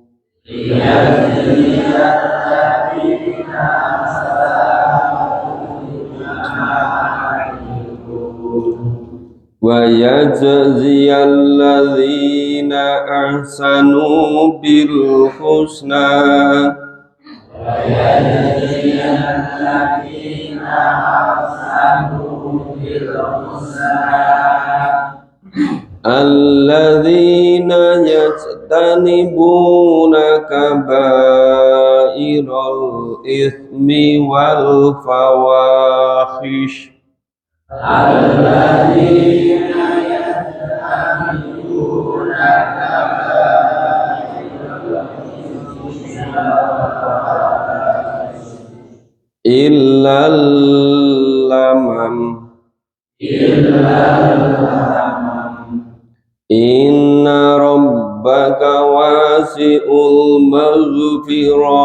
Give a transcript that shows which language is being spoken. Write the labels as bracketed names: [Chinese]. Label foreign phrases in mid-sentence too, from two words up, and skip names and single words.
[Arabic] وَيَجْزِيَ الَّذِينَ أَحْسَنُوا بِالْحُسْنَى. وَيَجْزِيَ الَّذِينَ أَحْسَنُوا بِالْحُسْنَى. الَّذِينَ يَجْتَنِبُونَ كَبَائِرَ الْإِثْمِ وَالْفَوَاحِشَ. الَّذِينَ يَجْتَنِبُونَ كَبَائِرَ الْإِثْمِ وَالْفَوَاحِشَ إِلَّا اللَّمَمَ. إِنَّ رَبَّكَ وَاسِعُ الْمَغْفِرَةِ.